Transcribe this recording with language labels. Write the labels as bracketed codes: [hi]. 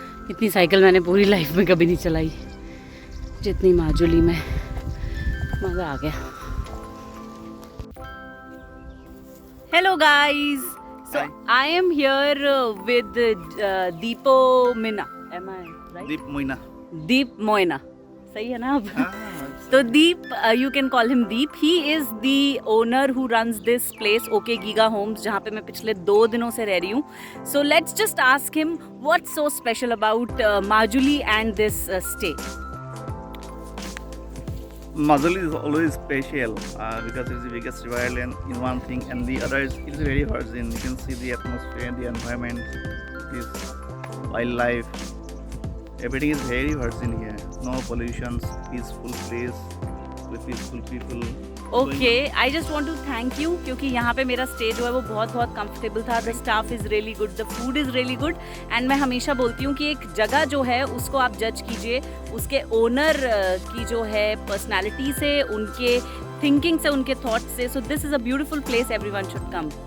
[hi] इतनी साइकिल मैंने पूरी लाइफ में कभी नहीं चलाई जितनी माजुली में। मज़ा आ गया। [en] Hello guys, so I am here with Deepo Meena. Am I right? Deep Moina. [hi] दीप मोइना, सही है ना अब? [en] तो Deep, you can call him Deep. He is the owner who runs this place, OK Giga Homes, [hi] जहाँ पे मैं पिछले 2 दिनों से रह रही हूँ. [en] So let's just ask him what's so special about Majuli and this stay. Majuli is always special because it's the biggest river island in one thing, and the other is it's very virgin. You can see the atmosphere, the environment, this wildlife. Everything is very virgin here. No pollution, peaceful place with peaceful people. Okay, I just want to thank you [hi] क्योंकि यहाँ पे मेरा stay जो है वो बहुत बहुत comfortable था. [en] The staff is really good, the food is really good, and [hi] मैं हमेशा बोलती हूँ कि एक जगह जो है उसको आप जज कीजिए उसके ओनर की जो है पर्सनालिटी से, उनके थिंकिंग से, उनके थॉट से. [en] So this is a beautiful place, everyone should come.